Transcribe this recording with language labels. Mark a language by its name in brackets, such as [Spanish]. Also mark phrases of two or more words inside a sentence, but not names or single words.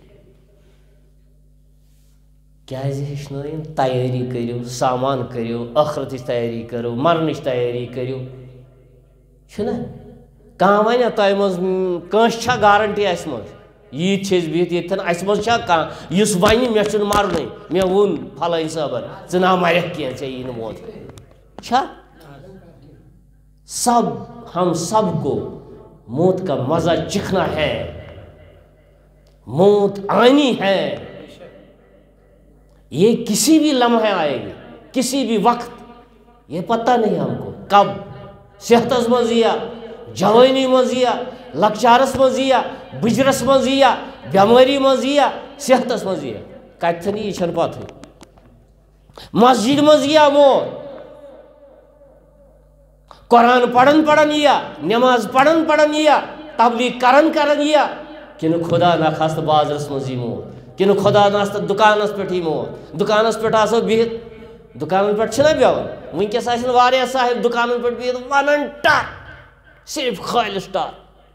[Kashmiri] کیٛازِ ہیٚچھنٲیِن تیٲری کٔرِو سامان کٔرِو ٲخرتٕچ تیٲری کٔرِو مرنٕچ تیٲری کٔرِو چھُنہ کانٛہہ وَنیا تۄہہِ منٛز کٲنٛسہِ چھا گارنٹی اَسہِ منٛز ییٖتۍ چھِ أسۍ بِہِتھ ییٚتھٮ۪ن اَسہِ منٛز چھا کانٛہہ یُس وَنہِ مےٚ چھُنہٕ مرنُے مےٚ ووٚن پھلٲنۍ صٲبن ژٕ نا مرٮ۪کھ کینٛہہ ژےٚ یی نہٕ موت چھا [Urdu] سب ہم سب کو موت کا مزہ چکھنا ہے موت آنی ہے یہ کسی بھی لمحے آئے گی کسی بھی وقت یہ پتہ نہیں ہم کو کب [Kashmiri] صحتس منٛز یِیا جوٲنی منٛز یِیا لۄکچارس منٛز یِیا بٕجرس منٛز یِیا بٮ۪مٲری منٛز یِیا صحتس منٛز یِیا کتٮ۪ن یی چھنہٕ پتہٕے مسجد منٛز یِیا موت قرآن پرن پرن یِیا نٮ۪ماز پرن پرن یِیا تبلیغ کرن کرن یِیا کِنہٕ خۄدا نخواستہٕ بازرس منٛز یی موت کِنہٕ خۄدا ناستہٕ دُکانس پٮ۪ٹھ یی موت دُکانس پٮ۪ٹھ آسو بِہِتھ دُکانن پٮ۪ٹھ چھِنہ بیٚہوان وٕنکٮ۪س آسن واریاہ صاحب دُکانن پٮ۪ٹھ بِہِتھ ونان ٹر صرف خٲلِص ٹر